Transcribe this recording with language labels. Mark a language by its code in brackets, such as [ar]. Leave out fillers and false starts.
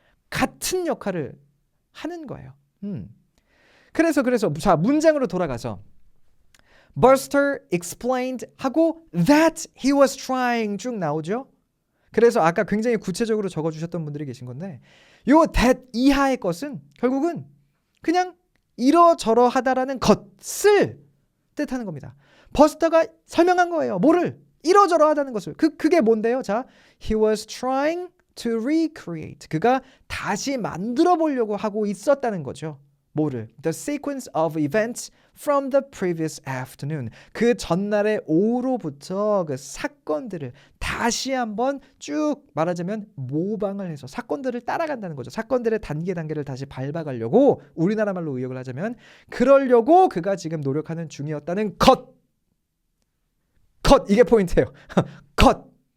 [ko] 같은 역할을 하는 거예요. 그래서 자 문장으로 돌아가서 [en] Buster explained [ko] 하고 [en] that he was trying [ko] 쭉 나오죠. 그래서 아까 굉장히 구체적으로 적어주셨던 분들이 계신 건데 요 that 이하의 것은 결국은 그냥 이러저러 하다라는 것을 뜻하는 겁니다. 버스터가 설명한 거예요. 뭐를? 이러저러 하다는 것을. 그게 뭔데요? [en] 자, he was trying to recreate. [ko] 그가 다시 만들어 보려고 하고 있었다는 거죠. 뭐를? [en] The sequence of events from the previous afternoon. [ko] 그 전날의 오후로부터 그 사건들을 다시 한번 쭉 말하자면 모방을 해서 사건들을 따라간다는 거죠. 사건들의 단계를 다시 밟아가려고 우리나라 말로 의역을 하자면 그러려고 그가 지금 노력하는 중이었다는 것. 이게 포인트예요. 것.